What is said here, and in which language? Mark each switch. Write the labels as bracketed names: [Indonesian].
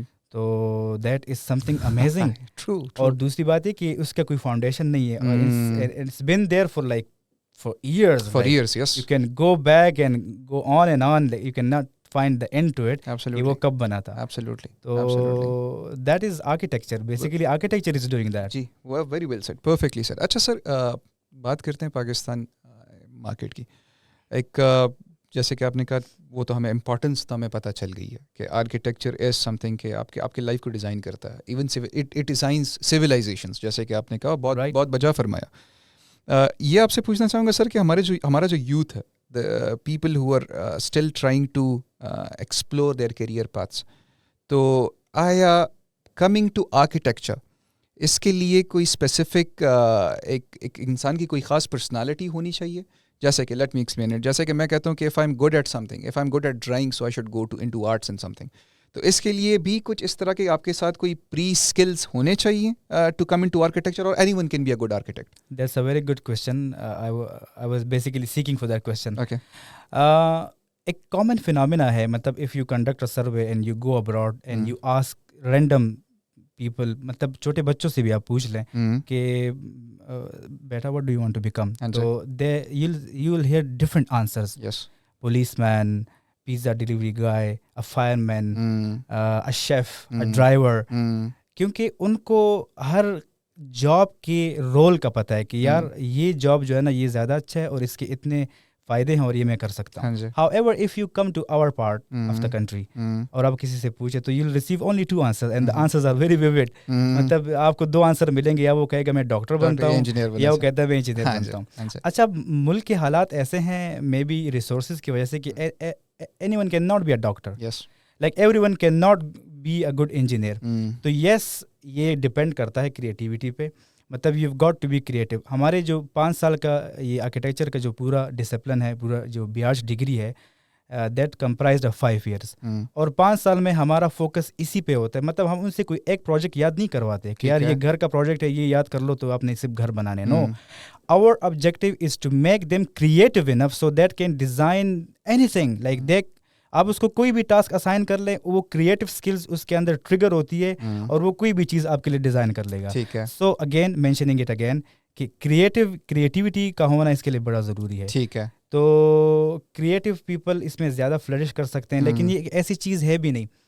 [Urdu] تو [English] That is something amazing. [Urdu] اور دوسری بات ہے کہ اس کا کوئی فاؤنڈیشن نہیں ہے, اور [English] It's been there for like for years. For years, yes. You can go back and go on and on. You cannot find the end to it [Urdu] کہ وہ کب بنا تھا. [English] Absolutely. تو that is architecture. Basically architecture is doing that. جی وہ very well said, perfectly said. [Urdu] اچھا سر بات کرتے ہیں پاکستان مارکیٹ کی. ایک جیسے کہ آپ نے کہا وہ تو ہمیں امپورٹنس تو ہمیں پتہ چل گئی ہے کہ آرکیٹیکچر از سم تھنگ کہ آپ کے لائف کو ڈیزائن کرتا ہے. [English] even it designs civilizations, [Urdu] جیسے کہ آپ نے کہا بہت بجا فرمایا. یہ آپ سے پوچھنا چاہوں گا سر کہ ہمارا جو یوتھ ہے, [English] the people who are still trying to explore their career paths, [Urdu] تو آیا coming to architecture اس کے لیے کوئی اسپیسیفک ایک انسان کی کوئی خاص پرسنالٹی ہونی چاہیے؟ جیسے کہ [English] let me explain it, [Urdu] جیسے کہ میں کہتا ہوں کہ [English] if I'm good at something, if I'm good at drawing, so I should go into arts and something. [Urdu] تو اس کے لیے بھی کچھ اس طرح کے آپ کے ساتھ کوئی پری اسکلس ہونے چاہیے [English] to come into architecture, [Urdu] اور [English] Anyone can be a good architect? That's a very good question. I was basically seeking for that question. Okay. ایک common phenomena ہے, مطلب if you conduct a survey and you go abroad and you ask random people, [Urdu] مطلب چھوٹے بچوں سے بھی آپ پوچھ لیں کہ بیٹا [English] what do you want to become, تو you will hear different answers. Yes. Policeman, pizza delivery guy, a fireman, a chef, a driver. [Urdu] کیونکہ ان کو ہر جاب کے رول کا پتہ ہے کہ یار یہ جاب جو ہے نا یہ زیادہ اچھا ہے اور اس کے اتنے فائدے ہیں اور یہ میں کر سکتا ہوں. [English] However, if you come to our part of the country [Urdu] اور آپ کسی سے پوچھیں تو [English] you'll receive only 2 answers and the answers are very vivid. [Urdu] مطلب آپ کو 2 آنسر ملیں گے, یا وہ کہے گا میں ڈاکٹر بنتا ہوں, یا وہ کہتا ہے میں انجینئر بنتا ہوں. اچھا ملک کے حالات ایسے ہیں مے بی ریسورسز کی وجہ سے کہ [English] anyone cannot be a doctor. Yes. Like everyone cannot be a good engineer. [Urdu] تو yes یہ ڈپینڈ کرتا ہے کریٹیوٹی پہ, مطلب [English] You got to be creative. [Urdu] ہمارے جو 5 سال کا یہ آرکیٹیکچر کا جو پورا ڈسپلن ہے, پورا جو 82 ڈگری ہے, دیٹ کمپرائزڈ آف 5 ایئرس, اور 5 سال میں ہمارا فوکس اسی پہ ہوتا ہے. مطلب ہم ان سے کوئی ایک پروجیکٹ یاد نہیں کرواتے کہ یار یہ گھر کا پروجیکٹ ہے یہ یاد کر لو تو آپ نے صرف گھر بنانے. [English] No, our objective is to make them creative enough so that can design anything. [Urdu] Like they, آپ اس کو کوئی بھی ٹاسک اسائن کر لیں, وہ کریٹیو اسکلز اس کے اندر ٹریگر ہوتی ہے اور وہ کوئی بھی چیز آپ کے لیے ڈیزائن کر لے گا. [English] so again mentioning it again [Urdu] کہ کریٹیوٹی کا ہونا اس کے لیے بڑا ضروری ہے. ٹھیک ہے. تو کریٹیو پیپل اس میں زیادہ فلرش کر سکتے ہیں, لیکن یہ ایک ایسی چیز ہے بھی نہیں.